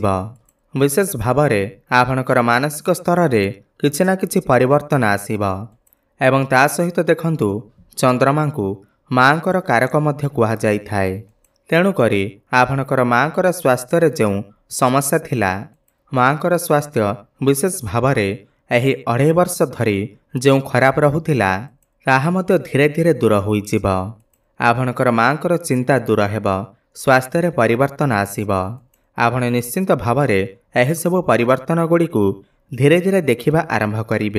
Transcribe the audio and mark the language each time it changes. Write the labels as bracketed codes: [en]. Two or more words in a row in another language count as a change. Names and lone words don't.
[or] ବିଶେଷ ଭାବ ରେ ଆପଣଙ୍କର ମାନସିକ ସ୍ତର ରେ କିଛି ନା କିଛି ପରିବର୍ତ୍ତନ ଆସିବ ଏବଂ ତା ସହିତ ଦେଖନ୍ତୁ ଚନ୍ଦ୍ରମା କୁ ମାଙ୍କର କାରକ ମଧ୍ୟ କୁହା ଯାଇ ଥାଏ। ତେଣୁ କରି ଆପଣଙ୍କର ମାଙ୍କର ସ୍ୱାସ୍ଥ୍ୟ ରେ ଯୋ ସମସ୍ୟା ଥିଲା, ମାଙ୍କର ସ୍ୱାସ୍ଥ୍ୟ ବିଶେଷ ଭାବ ରେ ଏହି 2.5 ବର୍ଷ ଧରି ଯେଉଁ ଖରାପ ରହୁଥିଲା ତାହା ମଧ୍ୟ ଧୀରେ ଧୀରେ ଦୂର ହୋଇଯିବ। ଆପଣଙ୍କର ମାଙ୍କର ଚିନ୍ତା ଦୂର ହେବ, ସ୍ୱାସ୍ଥ୍ୟରେ ପରିବର୍ତ୍ତନ ଆସିବ। ଆପଣ ନିଶ୍ଚିନ୍ତ ଭାବରେ ଏହିସବୁ ପରିବର୍ତ୍ତନ ଗୁଡ଼ିକୁ ଧୀରେ ଧୀରେ ଦେଖିବା ଆରମ୍ଭ କରିବେ।